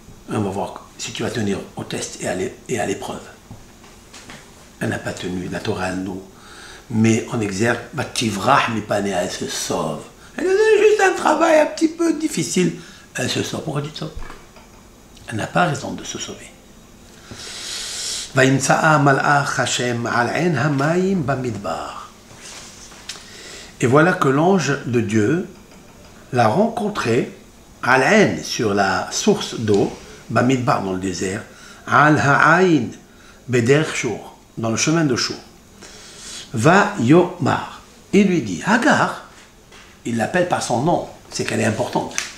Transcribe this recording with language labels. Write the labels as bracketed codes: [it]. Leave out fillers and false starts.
[fr] On va voir si tu vas tenir au test et à l'épreuve. Elle n'a pas tenu, la Torah, elle nous met en exergue, elle se sauve. Elle a juste un travail un petit peu difficile, elle se sauve. Pourquoi tu te sauves? Elle n'a pas raison de se sauver. [he] וימצאה מלאך השם על עין המים במדבר. [fr] Et voilà que l'ange de Dieu l'a rencontré al ain, sur la source d'eau, bamidbar, dans le désert, [he] al ha'ain, beder shur, [fr] dans le chemin de Shur. Va yomar. Il lui dit, Hagar, il l'appelle par son nom, c'est qu'elle est importante.